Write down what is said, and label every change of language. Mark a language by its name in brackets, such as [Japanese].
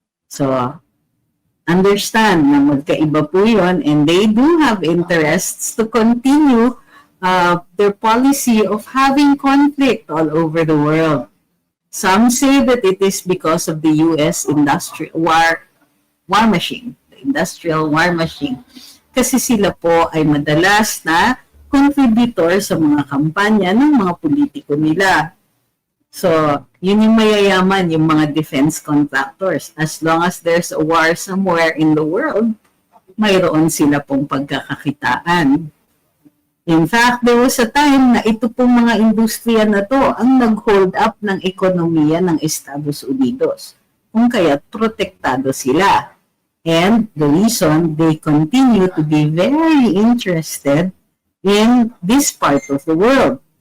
[English] So, understand [Filipino] na magkaiba po yun [English] and they do have interests to continue their policy of having conflict all over the world. Some say that it is because of the US industrial war machine, the industrial war machine. [Filipino] Kasi sila po ay madalas na contributor sa mga kampanya ng mga politiko nila. So, yun yung mayayaman, yung mga defense contractors. [English] As long as there's a war somewhere in the world, [Filipino] mayroon sila pong pagkakakitaan. [English] In fact, there was a time [Filipino] na ito pong mga industriya na to ang nag-hold up ng ekonomiya ng Estados Unidos. Kung kaya't protektado sila. [English] And the reason they continue to be very interested in this part of the world.